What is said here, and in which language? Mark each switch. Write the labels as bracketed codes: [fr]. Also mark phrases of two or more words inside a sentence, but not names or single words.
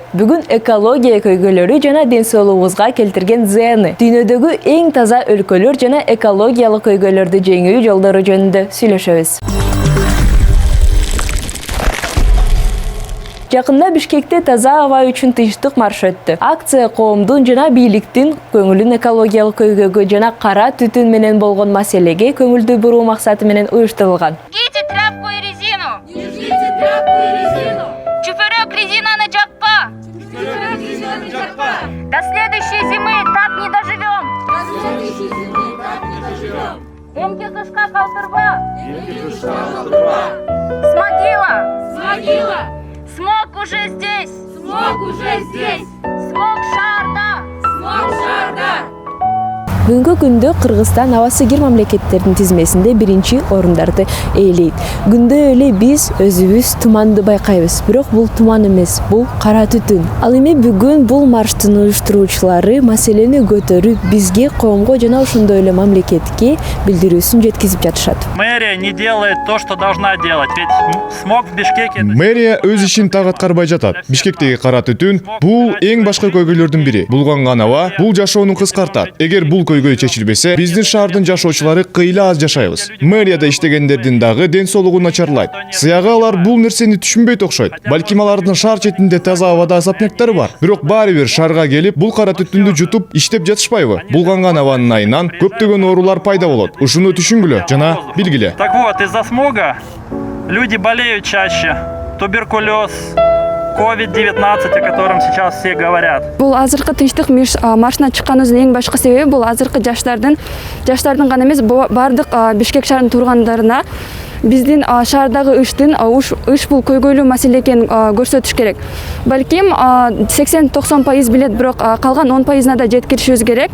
[ky] Бүгүн экология көйгөйлөрү жана ден соолугубузга келтирген зыяны, дүйнөдөгү эң таза өлкөлөр жана экологиялык көйгөйлөрдү жеңүү жолдору жөнүндө сүйлөшөбүз. Жакында Бишкекте таза аба үчүн тынчтык маршы өттү. Акция коомдун жана бийликтин көңүлүн экологиялык көйгөйгө жана кара түтүн менен болгон маселеге көңүлдү буруу максаты менен уюштурулган. [ru] Держите тряпку и резину! Держите тряпку и резину! [ky] Чуферек резинаны жакпа! Чуферек резинаны жакпа! [ru] До следующей зимы так не доживем! До следующей зимы так не доживем! [ky] Эмки кышка калтырба! Эмки кышка калтырба! [ru] С могила! С могила! Смог уже здесь! Смог уже здесь! [ky] Смог шаарда! Смог шаарда! Бүгүнкү күндө Кыргызстан аба сыгыр мамлекеттердин тизмесинде биринчи орундарды ээлейт. Күндө эле биз өзүбүз туманды байкайбыз. Бирок бул туман эмес, бул кара түтүн. Ал эми бүгүн бул марштын уюштуруучулары маселени көтөрүп, бизге, коомго жана ошондой эле мамлекетке билдирүүсүн жеткизип жатышат. [ru] Мэрия не делает то, что должна делать, ведь смог в Бишкеке... [ky] Мэрия өз ишин так аткарбай жатат. Бишкектеги кара түтүн бул эң башка көйгөйлөрдүн бири. Булганган аба бул жашоону кыскартат. Эгер бул көйгөй чечилбесе, биздин шаардын жашоочулары кыйла аз жашайбыз. Мэрияда иштегендердин дагы ден соолугу начарлайт. Сыягы алар бул нерсени түшүнбөйт окшойт. Балким алардын шаар четинде таза абада особняктары бар. Бирок баары бир шаарга келип, бул кара түтүндү жутуп иштеп жатышпайбы? Булганган абанын айынан көптөгөн оорулар пайда болот. Ушуну түшүнгүлө жана билгиле. [ru] Так вот, из-за смога люди болеют чаще. Туберкулез, COVID-19, о котором сейчас все говорят. [ky] Бул азыркы тынчтык маршына чыкканыбыздын эң башкы себеби бул азыркы жаштардын гана эмес, бардык Бишкек шаарынын тургандарына биздин шаардагы ыш бул көйгөйлүү маселе экенин көрсөтүш керек. Балким 80-90% билет, бирок калган 10%-на да жеткиришибиз керек.